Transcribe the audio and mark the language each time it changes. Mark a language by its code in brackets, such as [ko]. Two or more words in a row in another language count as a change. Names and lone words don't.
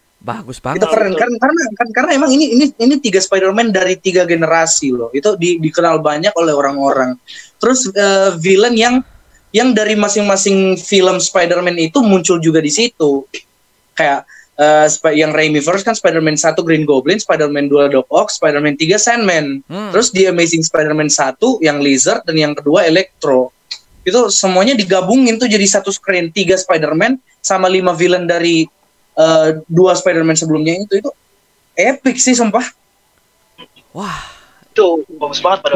[id] Itu keren karena emang ini 3 Spider-Man dari 3 generasi loh. Itu dikenal banyak oleh orang-orang. Terus villain yang dari masing-masing film Spider-Man itu muncul juga di situ. Kayak yang Raimi First kan Spider-Man 1 Green Goblin, Spider-Man 2 Doc Ock, Spider-Man 3 Sandman. Terus di Amazing Spider-Man 1 yang Lizard dan yang kedua Electro. Itu semuanya digabungin tuh jadi satu screen, 3 Spider-Man sama 5 villain dari 2 Spider-Man sebelumnya itu epic sih sumpah. Wah, itu bagus banget padahal.